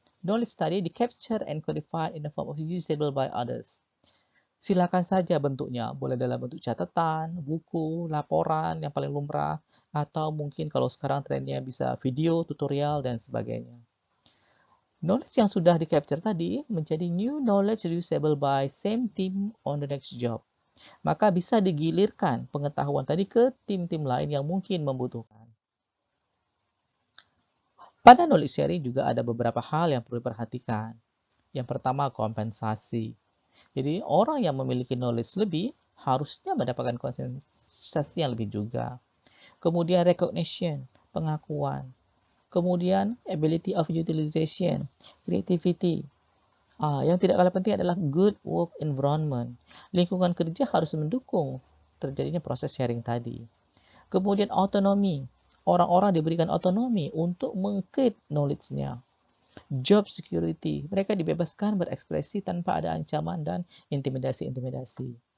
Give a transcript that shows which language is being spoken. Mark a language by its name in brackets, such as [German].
[English] Knowledge [Indonesian] tadi di-capture [English] and codified in the form of usable by others. [Indonesian] Silakan saja bentuknya, boleh dalam bentuk catatan, buku, laporan yang paling lumrah, atau mungkin kalau sekarang trennya bisa video, tutorial, dan sebagainya. [English] Knowledge [Indonesian] yang sudah di-capture tadi menjadi [English] new knowledge usable by same team on the next job. [Indonesian] Maka bisa digilirkan pengetahuan tadi ke tim-tim lain yang mungkin membutuhkan. Pada knowledge sharing juga ada beberapa hal yang perlu diperhatikan. Yang pertama, kompensasi. Jadi, orang yang memiliki knowledge lebih harusnya mendapatkan kompensasi yang lebih juga. Kemudian, recognition, pengakuan. Kemudian, [English] ability of utilization, creativity. [Indonesian] Yang tidak kalah penting adalah [English] good work environment. [Indonesian] Lingkungan kerja harus mendukung terjadinya proses sharing tadi. Kemudian, autonomy. Orang-orang diberikan otonomi untuk meng-create knowledge-nya. Job security. Mereka dibebaskan berekspresi tanpa ada ancaman dan intimidasi-intimidasi.